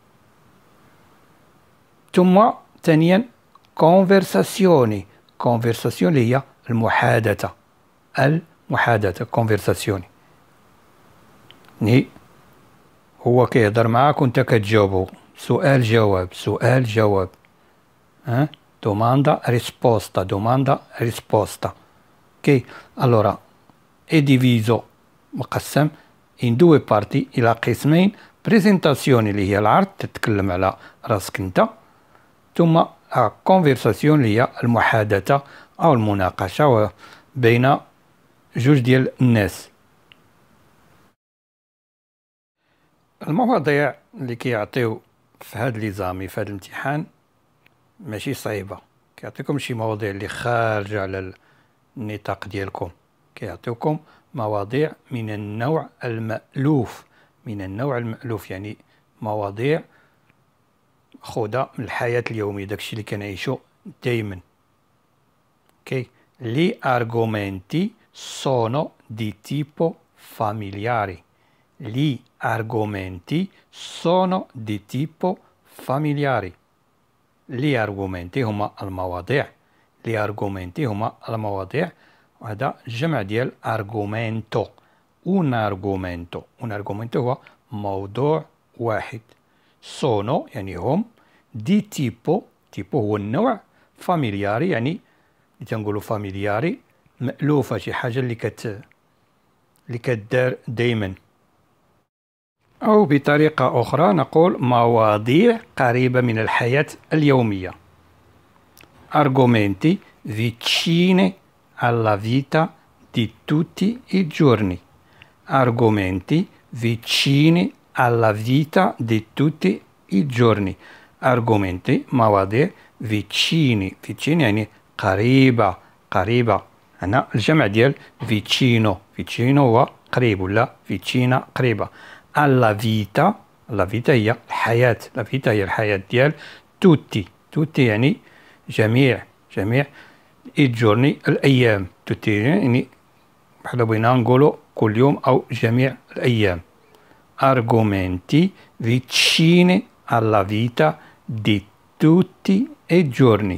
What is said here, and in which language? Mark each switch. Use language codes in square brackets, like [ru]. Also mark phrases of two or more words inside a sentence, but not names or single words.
[ar] ثم ثانيا كونفرساسيوني. كونفرساسيون اللي هي المحادثة. المحادثة كونفرساسيوني هو كيهضر معاك وانت كتجاوبو. سؤال جواب سؤال جواب. [it] Domanda risposta domanda risposta. Ok, allora è diviso مقسم in due parti [ar] إلى قسمين. بريزنتاسيون اللي هي العرض تتكلم على راسك انت، ثم كونفرساسيون اللي هي المحادثة أو المناقشة بين جوج ديال الناس. المواضيع اللي كيعطيو في هاد ليزامي في هاد الامتحان ماشي صعيبة، كيعطيكم شي مواضيع اللي خارجة على النطاق ديالكم، كيعطيوكم مواضيع من النوع المألوف. من النوع المألوف يعني مواضيع خذها من الحياة اليومية، داكشي اللي كنعيشو دايما. [it] اوكي، لي argomenti sono di tipo familiari. Gli argomenti sono di tipo familiari. Gli argomenti [ar] هما المواضيع. [it] Gli argomenti [ar] هما المواضيع، وهذا جمع ديال argomento. [it] Un argomento. Un argomento [ar] هو موضوع واحد. sono يعني هم، [it] di tipo. [ar] tipo هو النوع، familiari يعني اللي تنقولوا familiari مألوفة، شي حاجة اللي كتدار دايما. أو بطريقة أخرى نقول مواضيع قريبة من الحياة اليومية. [it] argomenti vicini alla vita di tutti i giorni. argomenti vicini alla vita di tutti i giorni. argomenti مواضيع vicini. [ar] vicini يعني قريبة. قريبة هنا الجمع ديال vicino. vicino هو قريب، ولا vicina قريبة. [it] alla vita. alla vita [ar] هي الحياة. [it] la vita [ar] هي الحياة ديال tutti. tutti يعني جميع. جميع [it] i giorni [ar] الأيام. tutti يعني بحال بغينا نقولوا كل يوم أو جميع الأيام. [it] argomenti vicini alla vita di tutti i giorni.